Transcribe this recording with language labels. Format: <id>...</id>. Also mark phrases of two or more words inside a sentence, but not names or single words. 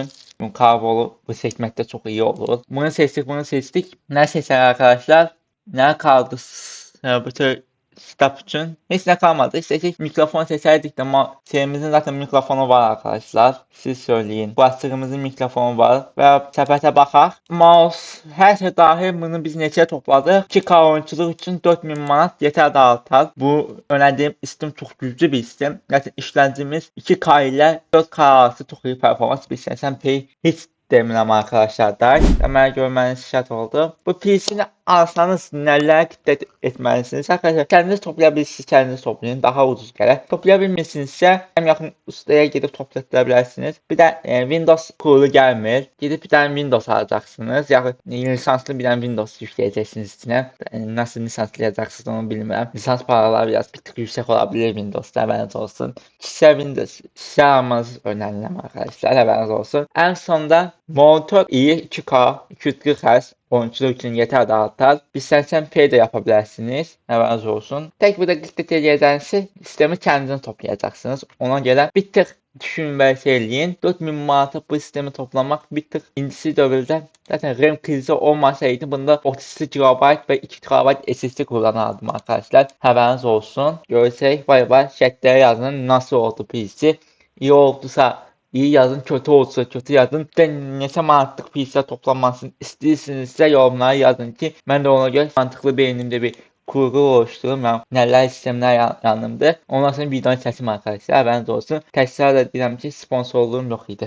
<az>Bu kablolu bu seçməkdə çox iyi olur.</az> <tr>Bunu seçtik.</tr> <az>Nə seçək arkadaşlar? Nə kaldı?</az> <tr>Bütün kitap için.</tr> <az>Heç nə kalmadı. İstəsək mikrofon seçərdik də şeyimizin zaten mikrofonu var arkadaşlar. Siz söyleyin. Bu açığımızın mikrofonu var. Və səpətə baxaq. Mouse hər şey dahil bunu biz neçəyə topladıq? 2K oyunçuluq üçün 4000 manat yetər də artar. Bu önədiyim sistem çox güclü bir sistem. Yəni işləncimiz 2K ilə 4K arası çox iyi performans bir sistem. Heç demirəm arkadaşlar da. Mənə görməniz şart oldu. Bu PC'ni alsanız nələr diqqət etməlisiniz?</az> <tr>Arkadaşlar kendiniz toplayabilirsiniz, kendiniz toplayın.</tr> <az>Daha ucuz gələr. Toplayabilmirsinizsə ən yaxın ustaya gedib toplatıra bilərsiniz. Bir də Windows kurulu gəlmir. Gedib bir dənə Windows alacaqsınız. Yaxud lisanslı bir dənə Windows yükləyəcəksiniz içinə. Nasıl lisanslayacaqsınız onu bilmirəm.</az> <tr>Lisans paraları biraz bir tık yüksək olabilir Windows'da, haberiniz olsun. Kişisel Windows almanız önemli arkadaşlar, haberiniz olsun.</tr> <az>En sonda monitör iyi 2K 240 Hz oyunçuluq üçün yetər də artar.</az> <tr>1080p də yapabilirsiniz. Haberiniz olsun.</tr> <az>Tek bir də dikkat edəcəksiniz, sistemi kendiniz toplayacaqsınız. Ona görə bir tık düşün və eləyin. 4000 manata bu sistemi toplamak bir tık indisi dövrdə zaten RAM krizi olmasaydı bunda 32 GB ve 2 GB SSD kullanardım arkadaşlar.</az> <tr>Haberiniz olsun.</tr> <az>Görüşək. Bay bay. Şərtlərə yazın.</az> <tr>Nasıl oldu PC? İyi olduysa İyi yazın, kötü olsa kötü yazın.</tr> <az>Bir neçə manatlıq PC toplanmasını istəyirsinizsə yorumlara yazın ki, mən də ona görə mantıqlı beynimdə bir kurgu oluşturum. Nələr sistemlər yanımda. Ondan sonra videonu çəkim arkadaşlar.</az> <tr>Haberiniz olsun.</tr> <az>Təkrar da deyirəm ki, sponsorluğum yox idi.</az>